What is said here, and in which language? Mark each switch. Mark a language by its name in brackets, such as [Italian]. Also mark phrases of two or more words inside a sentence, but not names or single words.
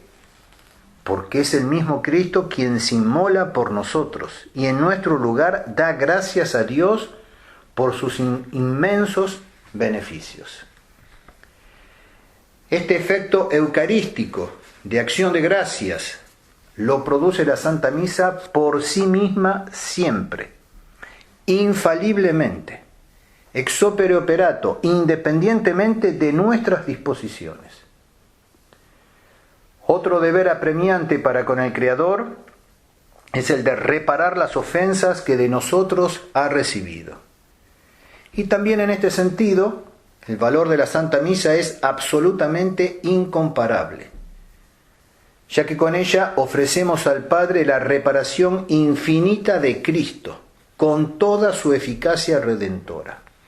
[Spanish] Porque es el mismo Cristo quien se inmola por nosotros y en nuestro lugar da gracias a Dios por sus inmensos beneficios. Este efecto eucarístico de acción de gracias lo produce la Santa Misa por sí misma siempre, infaliblemente, [Latin] ex opere operato, [Spanish] independientemente de nuestras disposiciones. Otro deber apremiante para con el Creador es el de reparar las ofensas que de nosotros ha recibido. Y también en este sentido, el valor de la Santa Misa es absolutamente incomparable, ya que con ella ofrecemos al Padre la reparación infinita de Cristo, con toda su eficacia redentora.